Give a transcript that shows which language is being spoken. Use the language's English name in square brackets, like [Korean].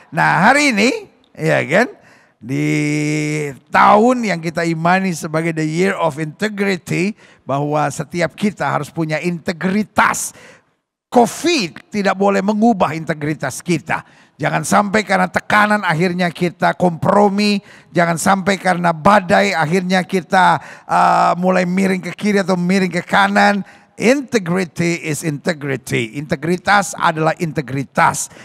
[Indonesian] Nah hari ini, ya kan, di tahun yang kita imani sebagai [English] the year of integrity, [Indonesian] bahwa setiap kita harus punya integritas. COVID tidak boleh mengubah integritas kita. Jangan sampai karena tekanan akhirnya kita kompromi. Jangan sampai karena badai akhirnya kita mulai miring ke kiri atau miring ke kanan. [English] Integrity is integrity. [Indonesian] Integritas adalah integritas.